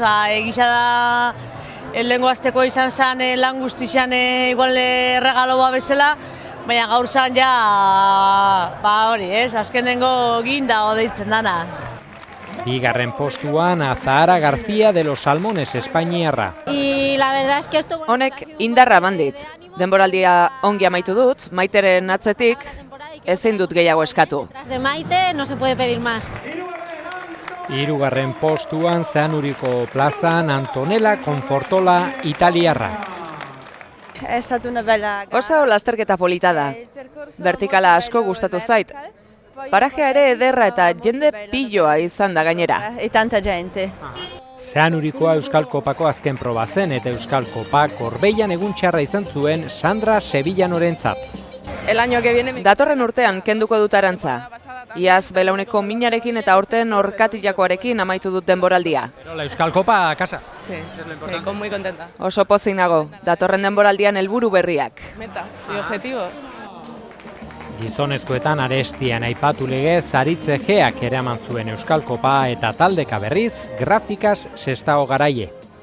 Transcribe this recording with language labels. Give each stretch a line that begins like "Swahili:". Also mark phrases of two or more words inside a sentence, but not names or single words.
Basque: Egisa da lehengo asteko izan zen lan guztizan igual erregaloa bezala, baina gaur zan ja, hori, azkenengo ginda deitzen dana. Bigarren postuan Azahara García de los Salmones Espainiarra. Honek indarra bandit. Denboraldia ongi amaitu dut, Maiteren atzetik ezin dut gehiago eskatu.
Spanish: De Maite no se puede pedir más.
Basque: Hirugarren postuan Zeanuriko plazan Antonella Confortola italiarra. Oso lasterketa polita da. Vertikala asko gustatu zait. Parajea ere ederra eta jende piloa izan da gainera. Zeanurikoa Euskal Kopako azken proba zen eta Euskal Kopa Gorbeian egun txarra izan zuen Sandra Sevillanorentzat. Datorren urtean kenduko dut arantza. Iaz belauneko minarekin eta aurten orkatilakoarekin amaitu dut denboraldia.
Spanish: La Euskal Kopa a casa. Sí, muy contenta.
Basque: Oso pozik nago, datorren denboraldian helburu berriak.
Spanish: Metas y objetivos.
Basque: Gizonezkoetan arestian aipatu legez Aritze Geak eraman zuen Euskal Kopa eta taldeka berriz Grafikas Sestao Garaie.